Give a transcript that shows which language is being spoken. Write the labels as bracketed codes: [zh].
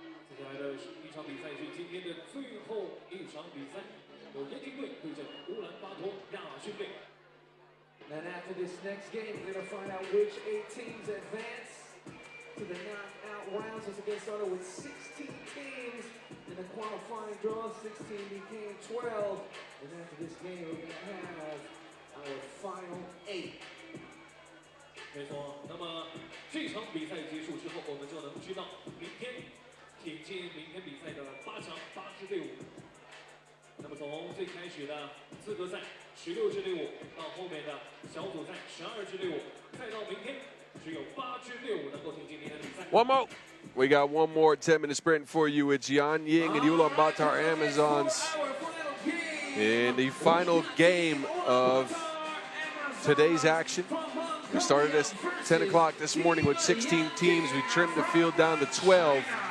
[zh] 接下来的一场比赛是今天的最后一场比赛，由燕京队对阵乌兰巴托亚训队。 [en] And after this next game, we're going to find out which 8 teams advance to the knockout rounds. As it gets started with 16 teams. In the qualifying draw, 16 became 12. And after this game, we're going to have our final 8. [zh] 没错，那么这场比赛结束之后，我们就能知道明天挺进明天比赛的8强8支队伍。那么从最开始的资格赛16支队伍，到后面的小组赛12支队伍，再到明天只有8支队伍能够挺进明天的比赛。 [en] One more. We got one more 10-minute sprint for you. It's Yanjing and Ulaanbaatar Amazons in the final game of today's action. We started at 10 o'clock this morning with 16 teams. We trimmed the field down to 12.